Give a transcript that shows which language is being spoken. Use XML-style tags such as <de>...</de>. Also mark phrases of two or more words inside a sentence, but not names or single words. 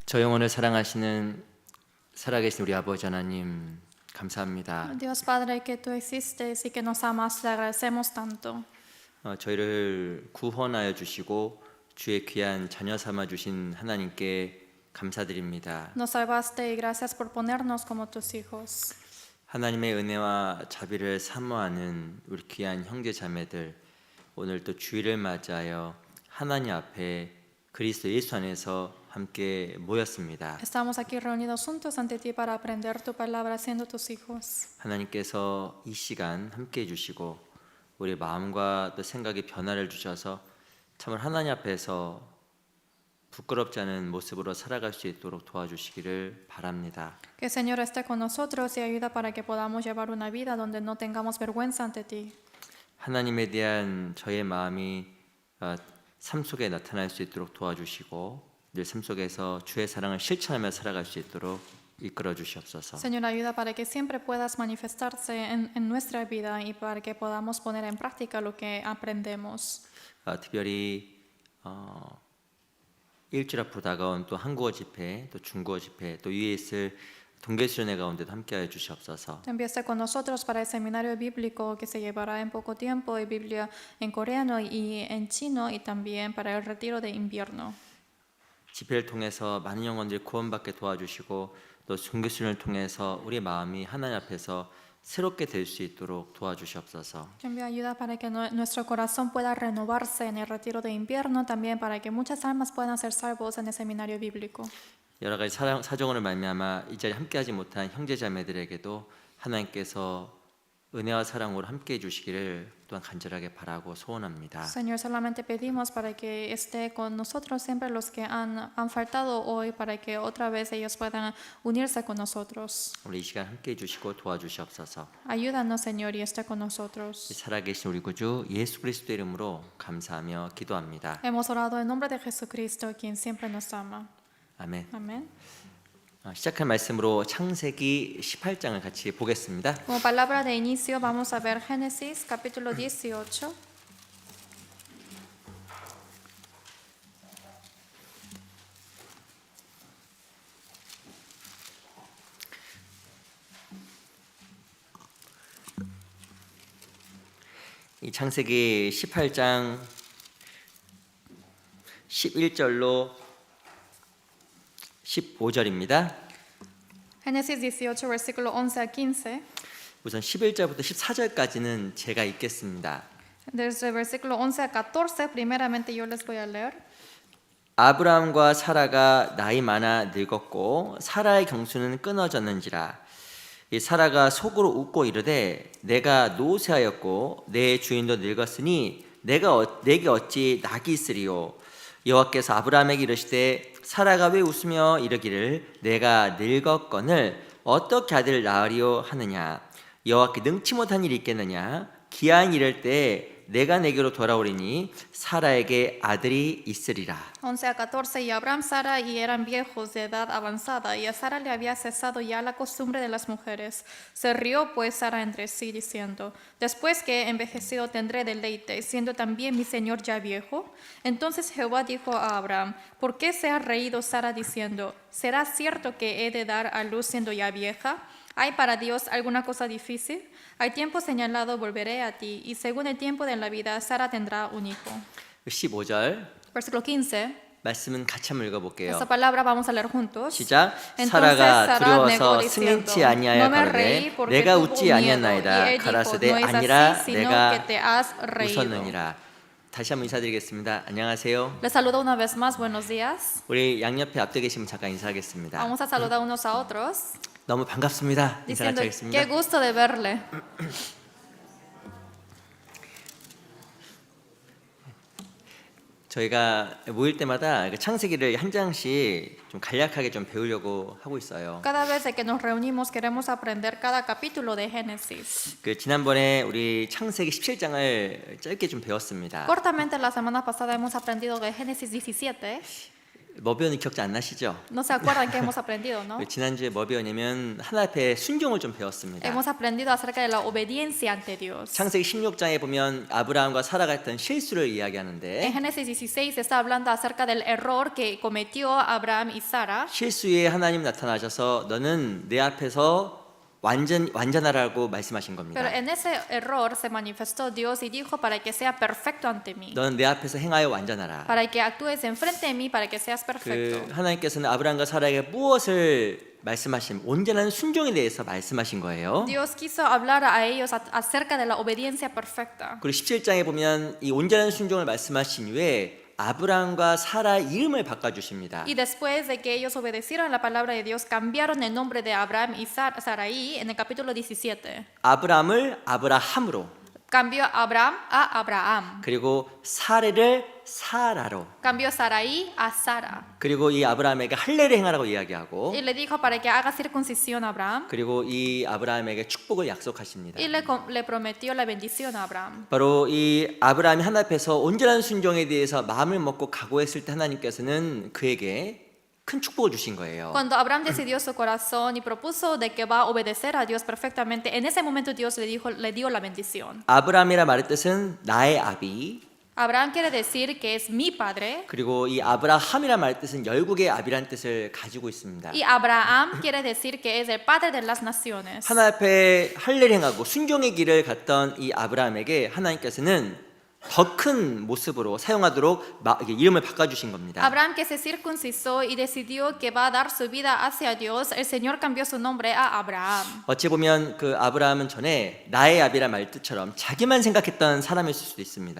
<ko>저 영혼을 사랑하시는 살아계신 우리 아버지 하나님 감사합니다.</ko> <es>Dios Padre, que tú existes y que nos amas, te agradecemos tanto.</es> <ko>저희를 구원하여 주시고 주의 귀한 자녀 삼아 주신 하나님께 감사드립니다.</ko> <es>Nos salvaste y gracias por ponernos como tus hijos.</es> <ko>하나님의 은혜와 자비를 사모하는 우리 귀한 형제 자매들, 오늘 또 주일을 맞이하여 하나님 앞에 그리스도 예수 안에서 함께 모였습니다.</ko> <es>Estamos aquí reunidos juntos ante ti para aprender tu palabra siendo tus hijos.</es> <ko>하나님께서 이 시간 함께 해주시고 우리 마음과 또 생각의 변화를 주셔서 참으로 하나님 앞에서 부끄럽지 않은 모습으로 살아갈 수 있도록 도와주시기를 바랍니다.</ko> <es>Que el Señor esté con nosotros y ayuda para que podamos llevar una vida donde no tengamos vergüenza ante ti.</es> <ko>하나님에 대한 저의 마음이 삶 속에 나타날 수 있도록 도와주시고 늘 삶 속에서 주의 사랑을 실천하며 살아갈 수 있도록 이끌어 주시옵소서.</ko> <es>Señor, ayuda para que siempre puedas manifestarse en nuestra vida y para que podamos poner en práctica lo que aprendemos.</es> <ko>특별히 일주일 앞으로 다가온 또 한국어 집회, 또 중국어 집회, 또 위에 있을 동계수련회 가운데도 함께하여 주시옵소서.</ko> <es>Empieza con nosotros para el seminario bíblico que se llevará en poco tiempo, y Biblia en coreano y en chino, y también para el retiro de invierno.</es> <ko>집회를 통해서 많은 영혼들이 구원받게 도와주시고 또 종교수련을 통해서 우리 마음이 하나님 앞에서 새롭게 될 수 있도록 도와주시옵소서.</ko> <es>Envía ayuda para que nuestro corazón pueda renovarse en el retiro de invierno, también para que muchas almas puedan ser salvos en el seminario bíblico.</es> <ko>여러 가지 사정으로 말미암아 이 자리에 함께하지 못한 형제자매들에게도 하나님께서 은혜와 사랑으로 함께해 주시기를 또한 간절하게 바라고 소원합니다.</ko> <es>Señor, solamente pedimos para que esté con nosotros siempre los que han faltado hoy, para que otra vez ellos puedan unirse con nosotros.</es> <ko>우리 이 시간 함께해 주시고 도와주시옵소서.</ko> <es>Ayúdanos, Señor, y esté con nosotros.</es> <ko>살아계신 우리 구주 예수 그리스도 이름으로 감사하며 기도합니다.</ko> <es>Hemos orado en nombre de Jesucristo, quien siempre nos ama.</es> <ko>아멘.</ko> <es>Amén.</es> <ko>시작할 말씀으로 창세기 18장을 같이 보겠습니다.</ko> <es>Como palabra de inicio vamos a ver Génesis capítulo 18.</es> <ko>이 창세기 18장 11절로 15절입니다.</ko> <es>Génesis 18, versículo 11 a 15.</es> <ko>우선 11절부터 14절까지는 제가 읽겠습니다.</ko> <es>Desde el versículo 11 a 14, primeramente yo les voy a leer.</es> <ko>아브라함과 사라가 나이 많아 늙었고 사라의 경수는 끊어졌는지라. 이 사라가 속으로 웃고 이르되 내가 노쇠하였고 내 주인도 늙었으니 내게 어찌 낙이 있으리요. 여호와께서 아브라함에게 이르시되 사라가 왜 웃으며 이르기를 내가 늙었거늘 어떻게 아들을 낳으리요 하느냐. 여호와께 능치 못한 일이 있겠느냐. 기한 이를 때 내가 내게로 돌아오리니 사라에게 아들이 있으리라.</ko> <es>11 a 14. Y Abraham, Sara y eran viejos de edad avanzada, y a Sara le había cesado ya la costumbre de las mujeres. Se rió pues Sara entre sí, diciendo: después que he envejecido tendré deleite, siendo también mi señor ya viejo. Entonces Jehová dijo a Abraham: ¿por qué se ha reído Sara diciendo: ¿será cierto que he de dar a luz siendo ya vieja? ¿Hay para Dios alguna cosa difícil? Al tiempo señalado volveré a ti, y según el tiempo de la vida Sara tendrá un hijo.</es> <ko>15절</ko> <es>Versículo 15.</es> <ko>말씀은 같이 한번 읽어볼게요.</ko> <es>Esta palabra vamos a leer juntos.</es> <ko>시작.</ko> <es>Entonces</es> <ko>사라가</ko> <es>Sara</es> <ko>두려워서</ko> <es>negó diciendo:</es> <ko>승인치 아니하여</ko> <es>no me</es> <ko>가로되</ko> <es>reí porque</es> <ko>내가</ko> <es>tuvo</es> <ko>웃지</ko> <es>miedo. Y</es> <ko>아니하나이다</ko> <es>él dijo:</es> <ko>가라사대</ko> <es>no es</es> <ko>아니라</ko> <es>así, sino que</es> <ko>내가</ko> <es>te has reído.</es> <ko>웃었느니라. 다시 한번 인사드리겠습니다. 안녕하세요.</ko> <es>Les saludo una vez más. Buenos días.</es> <ko>우리 양옆에 앞에 계시면 잠깐 인사하겠습니다.</ko> <es>Vamos a saludar unos a otros</es> <ko>너무 반갑습니다. 인사 같이</ko> <es>diciendo:</es> <ko>하겠습니다.</ko> <es>qué gusto de verle.</es> <ko>저희가 모일 때마다 창세기를 한 장씩 좀 간략하게 좀 배우려고 하고 있어요.</ko> <es>Cada vez que nos reunimos queremos aprender cada capítulo de Génesis.</es> <ko>지난번에 우리 창세기 17장을 짧게 좀 배웠습니다.</ko> <es>Cortamente la semana pasada hemos aprendido de Génesis 17.</es> <ko>뭐 배웠는지 기억이 안 나시죠?</ko> <es>No se acuerdan que hemos aprendido, ¿no?</es> <ko>지난주에 뭐 배웠냐면 하나님 앞에 순종을 좀 배웠습니다.</ko> <es>Hemos aprendido acerca de la obediencia ante Dios.</es> <ko>창세기 16장에 보면 아브라함과 사라가 했던 실수를</ko> <es>En</es> <ko>이야기하는데</ko> <es>Génesis 16 está hablando acerca del error que cometió Abraham y Sara.</es> <ko>실수에 하나님 나타나셔서 너는 내 앞에서 완전하라고 말씀하신 겁니다.</ko> <es>Pero en ese error se manifestó Dios y dijo para que sea perfecto ante mí,</es> <ko>너는 내 앞에서 행하여 완전하라.</ko> <es>para que actúes enfrente de mí, para que seas perfecto.</es> <ko>하나님께서는 아브라함과 사라에게 무엇을 말씀하신 온전한 순종에 대해서 말씀하신 거예요.</ko> <es>Dios quiso hablar a ellos acerca de la obediencia perfecta.</es> <ko>그리고 17장에 보면 이 온전한 순종을 말씀하신 이후에 아브라함과 사라의 이름을 바꿔주십니다.</ko> <es>Y después de que ellos obedecieron la palabra de Dios, cambiaron el nombre de Abraham y Sarai en el capítulo 17.</es> <ko>아브라함을 아브라함으로</ko> <es>Cambió Abraham a Abraham.</es> <ko>그리고 사레를 사라로</ko> <es>Cambió Sarai a Sara.</es> <ko>그리고 이 아브라함에게 할례를 행하라고 이야기하고</ko> <es>Y le dijo para que haga circuncisión a Abraham.</es> <ko>그리고 이 아브라함에게 축복을 약속하십니다.</ko> <es>Y le prometió la bendición a Abraham.</es> <ko>바로 이 아브라함이 하나님 앞에서 온전한 순종에 대해서 마음을 먹고 각오했을 때 하나님께서는 그에게 큰 축복을 주신 거예요.</ko> <es>Cuando Abraham decidió su corazón y propuso de que va a obedecer a Dios perfectamente, en ese momento Dios le dio la bendición.</es> <ko>아브라함이라 말의 뜻은 나의 아비,</ko> <es>Abraham quiere decir que es mi padre</es> <ko>그리고 이 아브라함이라 말의 뜻은 열국의 아비라는 뜻을 가지고 있습니다.</ko> <es>y Abraham quiere decir que es el padre de las naciones.</es> <ko>하나님 앞에 할례를 행하고 순종의 길을 갔던 이 아브라함에게 하나님께서는 더 큰 모습으로 사용하도록 이름을 바꿔주신 겁니다.</ko> <es>Abraham que se circuncidó y decidió que va a dar su vida hacia Dios, el Señor cambió su nombre a Abraham.</es> <ko>어찌 보면 그 아브라함은 전에 나의 아비라 말 뜻처럼 자기만 생각했던 사람일 수도 있습니다.</ko>